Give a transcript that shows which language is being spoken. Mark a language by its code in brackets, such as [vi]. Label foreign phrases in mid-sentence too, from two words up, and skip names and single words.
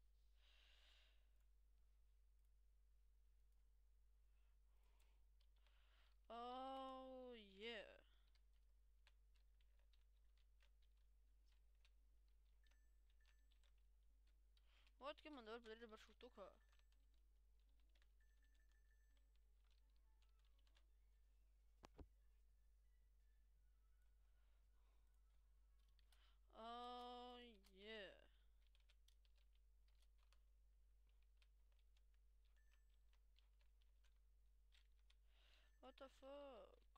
[en] Oh yeah. What, [lt] kaip man dabar padaryti dabar šautuką? [en] Oh yeah. What the fuck?